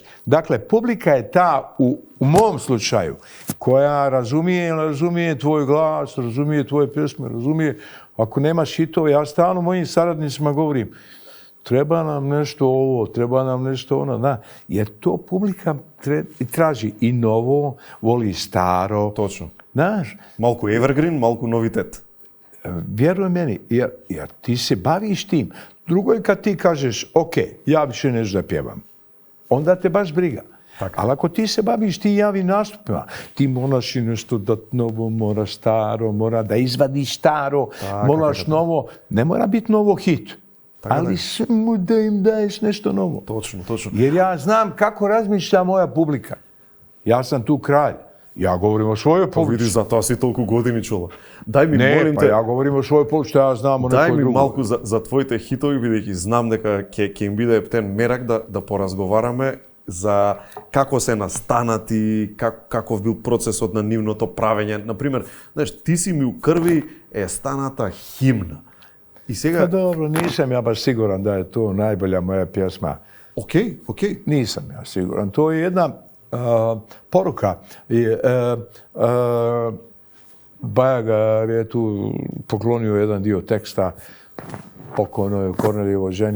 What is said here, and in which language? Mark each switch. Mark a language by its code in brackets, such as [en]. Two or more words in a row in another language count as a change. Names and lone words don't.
[sr] Dakle, publika je ta, u mom slučaju, koja razumije tvoj glas, razumije tvoje pjesme, razumije, ako nemaš hitove, ja stalno mojim saradnicima govorim, treba nam nešto ovo, treba nam nešto ono, da. Jer to publika traži i novo, voli staro. [mk] Точно. [sr] Znaš, [mk] Малку evergreen, малку новитет. [sr] vjeruj meni, jer ti se baviš tim. Drugo je kad ti kažeš, ok, ja više neću da pjevam. Onda te baš briga. Ali ako ti se baviš ti javim nastupima, ti moraš i nešto dat novo, mora staro, mora da izvadiš staro, moraš novo, ne mora biti novo hit. Ali samo da im daješ nešto novo. Točno. Jer ja znam kako razmišlja moja publika. Ja sam tu kralj. Ja govorim o svojoj publici. Vidiš, zato si toliko godini čula. Daj mi, molим pa те, ja govorim o svojoj publici, što ja znam o [mk] дај [sr] nekoj [mk] ми [sr] drugoj. [mk] малку за твоите хитови, бидејќи знам дека ќе им биде ептен мерак да поразговараме за како се настанати, каков бил процесот на нивното правење. Например, знаеш, ти си ми у крви е станата химна. И [sr] Pa [mk] сега... [sr] dobro, nisam ja baš siguran da je to najbolja moja pjesma. [mk] Окей. [sr] Nisam ja siguran. To je jedna poruka. Bajaga je tu poklonio jedan dio teksta pokojnoj Kornelijevoj ženi.